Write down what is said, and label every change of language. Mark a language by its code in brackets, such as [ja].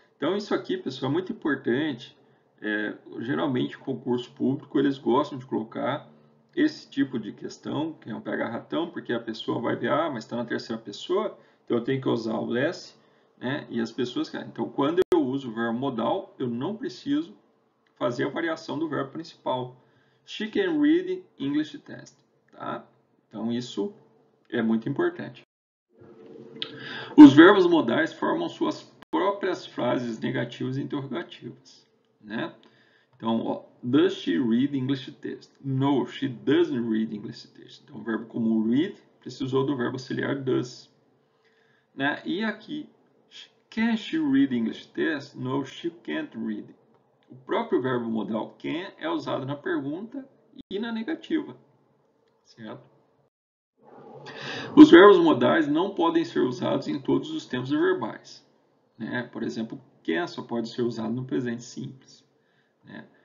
[pt] Então, isso aqui, pessoal, é muito importante. Geralmente, o concurso público, eles gostam de colocar esse tipo de questão, que é um pega-ratão, porque a pessoa vai ver, mas está na terceira pessoa, então eu tenho que usar o S, né? E as pessoas... Então, quando eu uso o verbo modal, eu não preciso fazer a variação do verbo principal. [en] She can read English test, [pt] tá? Então, isso é muito importante. Os verbos modais formam suas próprias frases negativas e interrogativas, né? Então, ó, [en] does she read English text? No, she doesn't read English text. [pt] Então, o verbo como read precisou do verbo auxiliar does. Né? E aqui, [en] can she read English text? No, she can't read. [pt] O próprio verbo modal can é usado na pergunta e na negativa, certo? Os verbos modais não podem ser usados em todos os tempos verbais. Né? Por exemplo, can só pode ser usado no presente simples. Né?